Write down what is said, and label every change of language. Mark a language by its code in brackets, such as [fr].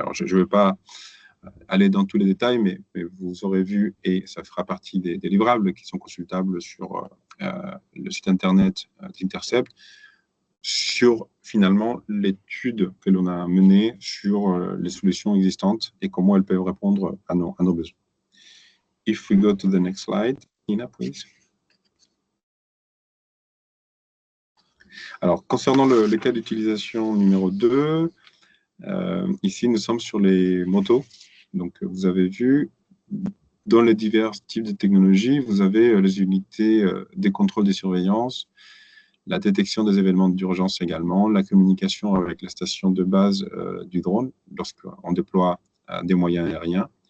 [fr] Alors, je ne vais pas aller dans tous les détails, mais vous aurez vu, et ça fera partie des livrables qui sont consultables sur le site internet d'Intercept, sur finalement l'étude que l'on a menée sur les solutions existantes et comment elles peuvent répondre à nos besoins. [en] If we go to the next slide, Nina, please. [fr] Alors, concernant le cas d'utilisation numéro 2, ici, nous sommes sur les motos. Donc, vous avez vu, dans les divers types de technologies, vous avez les unités des contrôles de surveillance, la détection des événements d'urgence également, la communication avec la station de base du drone lorsqu'on déploie des moyens aériens,